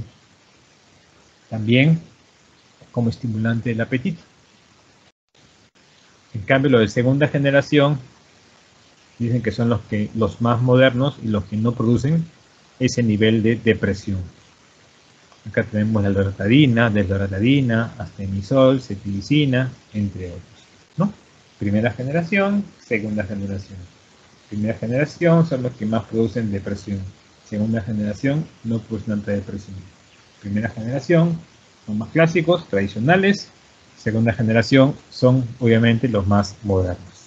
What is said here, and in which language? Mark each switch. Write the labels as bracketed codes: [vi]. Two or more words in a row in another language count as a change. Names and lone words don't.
[es] También como estimulante del apetito. En cambio, los de segunda generación dicen que son los más modernos y los que no producen ese nivel de depresión. Acá tenemos la loratadina, desloratadina, astemisol, cetirizina, entre otros, ¿no? Primera generación, segunda generación. Primera generación son los que más producen depresión. Segunda generación no producen tanta depresión. Primera generación son más clásicos, tradicionales. Segunda generación son obviamente los más modernos.